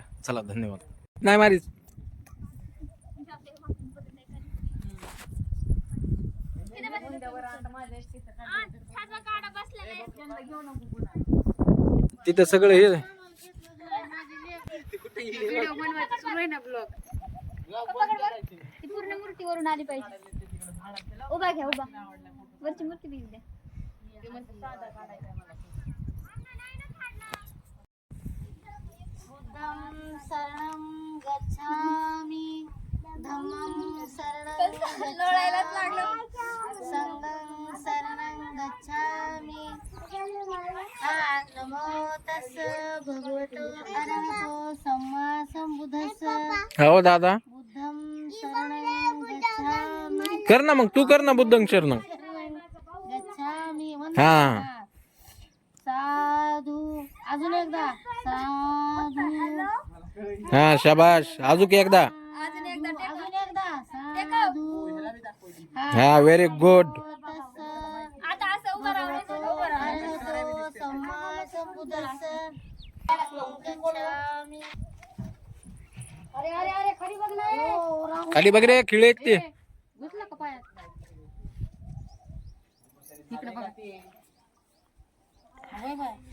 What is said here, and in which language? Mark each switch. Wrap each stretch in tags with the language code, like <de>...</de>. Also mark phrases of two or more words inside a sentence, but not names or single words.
<mr>चला, धन्यवाद. नाही मारीच तिथं सगळं हे पूर्ण मूर्तीवरून आली पाहिजे. उभा घ्या, उभा वरची मूर्ती बी द्या.</mr> <pi>बुद्धं शरणं गच्छामि, धम्मं शरणं गच्छामि, संघं शरणं गच्छामि. नमो तस्स भगवतो अरहतो सम्मा संबुद्धस्स.</pi> <mr>हो दादा</mr> <pi>बुद्धं शरणं गच्छामि.</pi> <mr>कर ना, मग तू कर ना</mr> <pi>बुद्धं शरण. गच्छामि.</pi> <mr>हा साधू. अजून एकदा साधू. हा शाबाश. अजून एकदा. अजून एकदा साधू. हा</mr> <en>very good.</en> <mr>आता असं उभं राहून</mr> <pi>सम्मा संबुद्धस्स. गच्छामि.</pi> <mr>अरे अरे अरे खाली बघ ना. खाली बघ रे, खिळे ते. घुसला का पायात? इकडे बघा. होय बाय.</mr>